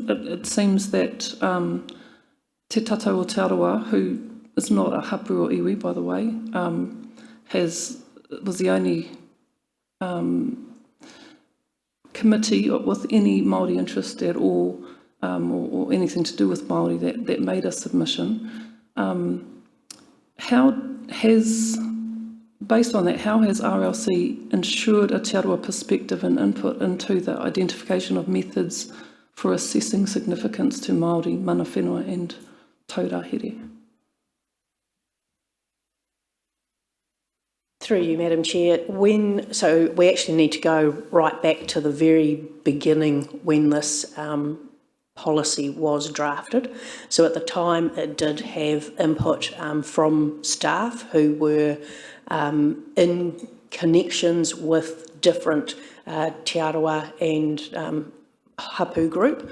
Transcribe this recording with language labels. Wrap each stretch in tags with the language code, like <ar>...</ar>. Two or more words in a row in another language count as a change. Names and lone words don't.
<en>It seems that Te Tatau o Taurua, who is not a hapu or iwi, by the way, was the only committee with any Māori interest at all, or anything to do with Māori that made a submission. Based on that, how has RLC ensured a Te Aroha perspective and input into the identification of methods for assessing significance to Māori,</en> <mi>mana whenua</mi> <en>and taurahere? Through you, Madam Chair, so we actually need to go right back to the very beginning when this policy was drafted. So at the time it did have input from staff who were in connections with different Te Aroha and hapu group.</en>